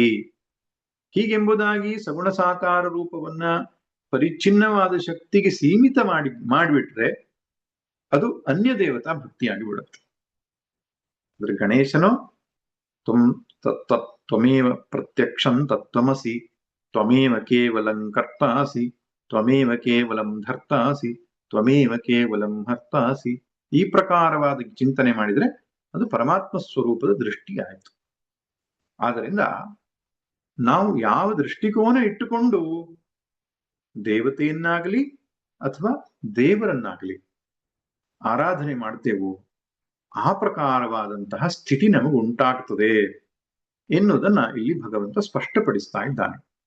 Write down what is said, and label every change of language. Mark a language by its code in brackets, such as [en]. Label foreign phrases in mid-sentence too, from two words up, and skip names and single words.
[kn] ಹೀಗೆಂಬುದಾಗಿ ಸಗುಣ ಸಾಕಾರ ರೂಪವನ್ನ ಪರಿಚ್ಛಿನ್ನವಾದ ಶಕ್ತಿಗೆ ಸೀಮಿತ ಮಾಡಿಬಿಟ್ರೆ ಅದು ಅನ್ಯ ದೇವತಾ ಭಕ್ತಿಯಾಗಿ ಬಿಡುತ್ತೆ. ಅಂದ್ರೆ ಗಣೇಶನು [sa] ತ್ವಮೇವ ಪ್ರತ್ಯಕ್ಷಂ ತತ್ವಮಸಿ, ತ್ವಮೇವ ಕೇವಲಂ ಕರ್ತಾಸಿ, ತ್ವಮೇವ ಕೇವಲಂ ಧರ್ತಾಸಿ, ತ್ವಮೇವ ಕೇವಲಂ ಹರ್ತಾಸಿ. [kn] ಈ ಪ್ರಕಾರವಾದ ಚಿಂತನೆ ಮಾಡಿದ್ರೆ ಅದು ಪರಮಾತ್ಮ ಸ್ವರೂಪದ ದೃಷ್ಟಿ ಆಯ್ತು. ಆದ್ದರಿಂದ ನಾವು ಯಾವ ದೃಷ್ಟಿಕೋನ ಇಟ್ಟುಕೊಂಡು ದೇವತೆಯನ್ನಾಗಲಿ ಅಥವಾ ದೇವರನ್ನಾಗ್ಲಿ ಆರಾಧನೆ ಮಾಡ್ತೇವೋ ಆ ಪ್ರಕಾರವಾದಂತಹ ಸ್ಥಿತಿ ನಮಗೆ ಉಂಟಾಗ್ತದೆ ಎನ್ನುವುದನ್ನ ಇಲ್ಲಿ ಭಗವಂತ ಸ್ಪಷ್ಟಪಡಿಸ್ತಾ ಇದ್ದಾನೆ.